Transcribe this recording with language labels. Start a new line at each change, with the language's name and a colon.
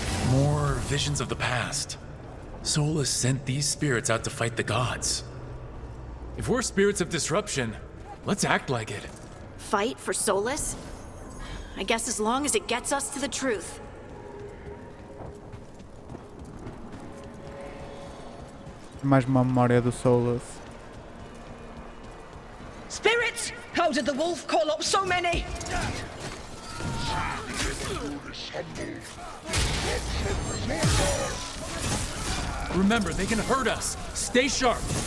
English: More visions of the past. Solus sent these spirits out to fight the gods. If we're spirits of disruption, let's act like it. Fight for Solus? I guess as long as it gets us to the truth.
Portuguese: Mais uma memória do Solus.
English: Spirits! How did the wolf call up so many? Remember, they can hurt us. Stay sharp.